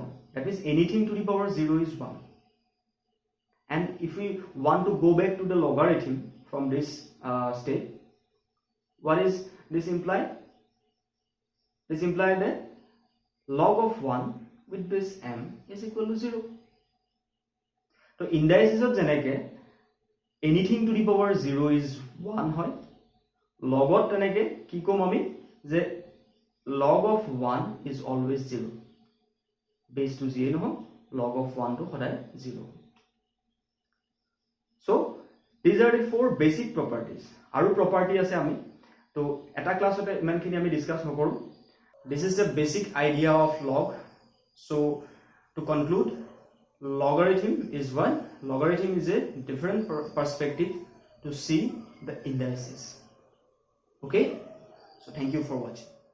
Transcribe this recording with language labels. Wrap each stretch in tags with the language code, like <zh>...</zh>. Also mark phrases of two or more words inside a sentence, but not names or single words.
<en>That means anything to the power 0 is 1. And if we want to go back to the logarithm from this state, what is this imply? This implies that log of 1 with base m is equal to 0.</en> <as>তো ইন্ডাইসিছত যেনেকে</as> <en>anything to the power 0 is 1</en> <as>হয় লগত তেনেকে কি কম আমি যে</as> <en>log of 1 is always 0 base to 0</en> <as>নহওক</as> <en>log of 1 to</en> <as>সদায় 0</as> <en>so these are the four basic properties</en> <as>আৰু property আছে আমি তো এটা ক্লাছতে ইমানখিনি আমি ডিসকাস নকৰো</as> <en>this is the basic idea of log so to conclude logarithm is a different perspective to see the indices okay so thank you for watching</en>